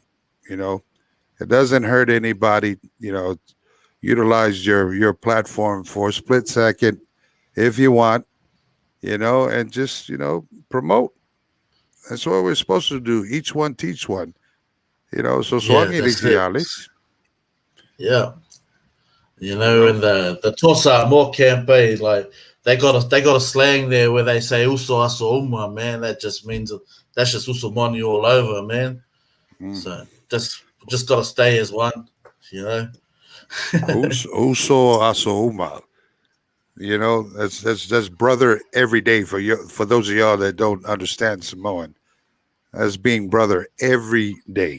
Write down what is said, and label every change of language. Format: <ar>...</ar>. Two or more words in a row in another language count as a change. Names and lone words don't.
<en>you know it doesn't hurt anybody. Utilize your platform for a split second if you want, and just promote. That's what we're supposed to do. Each one teach one. So Yeah, swangi that's it. Alice. Yeah. You know. In the Tosa more campaign, like they got a slang there where they say</en> <sm>"uso aso uma,"</sm> <en>man. That just means that's just Uso Money all over, man. Mm. So just got to stay as one, you know.</en> <sm>Uso Asouma.</sm> <en>That's brother every day for you. For those of y'all that don't understand Samoan, that's being brother every day.</en>